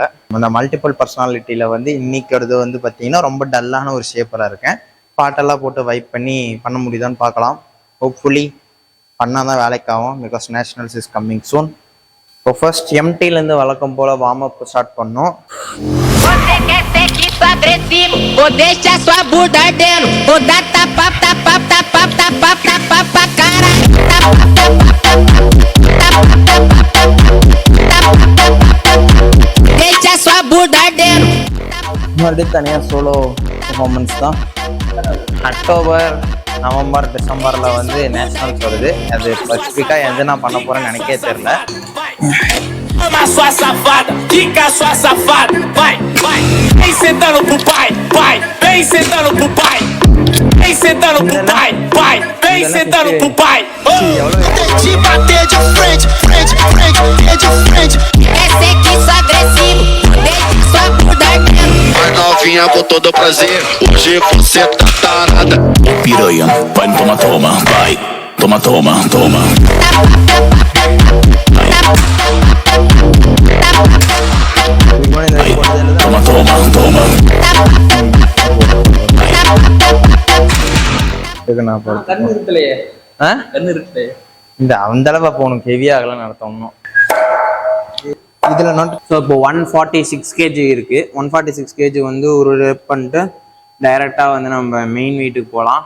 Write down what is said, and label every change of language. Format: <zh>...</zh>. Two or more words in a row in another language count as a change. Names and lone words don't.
<ta>அந்த</ta> <en>multiple personalityயில்</en> <ta>வந்து இன்னைக்கு வந்து பார்த்தீங்கன்னா ரொம்ப டல்லான ஒரு ஷேப்பராக இருக்கேன். பாட்டெல்லாம் போட்டு வைப் பண்ணி பண்ண முடியுதான்னு பார்க்கலாம். ஹோப்ஃபுல்லி பண்ணால் தான் வேலைக்கு ஆகும்.</ta> <en>because nationals is coming soon.</en> <ta>இப்போ ஃபர்ஸ்ட் எம்டிலேருந்து வழக்கம் போல்</ta> <en>warm up start</en> <ta>பண்ணோம்.</ta> <pt>Agressivo, ou deixa sua bunda ardendo, ou dá tapa, tapa, tapa, tapa, tapa, tapa, cara. Deixa sua bunda ardendo.</pt> <ta>மறுபடியும் தனியாக</ta> <en>solo performance</en> <ta>தான். அக்டோபர், நவம்பர், டிசம்பரில் வந்து நேஷனல்ஸ் வருது. அது ஸ்பெசிஃபிக்காக எது நான் பண்ண போகிறேன்னு எனக்கே தெரில.</ta> <pt>Ama sua safada, fica sua safada, vai, vai. Vem sentando pro pai, pai. Vem sentando pro pai. Vem sentando pro pai, pai. Vem sentando pro pai. De bater de frente, frente, frente, de frente. Esse aqui só agressivo, deixa sua bunda ardendo. Vai novinha com todo prazer, hoje você tá tarada. Piranha, vai toma, toma, vai. Toma, toma, toma. Toma, toma, toma.</pt> <ta>இந்த அந்த அளவு அப்போ உனக்கு ஹெவியாகலாம் நடத்தணும். இதில்</ta> <en>not so</en> <ta>இப்போ 146 கேஜி இருக்குது. 146 கேஜி வந்து ஒரு ரெப் பண்ணிட்டு டைரெக்டாக வந்து நம்ம மெயின் வீட்டுக்கு போகலாம்.</ta>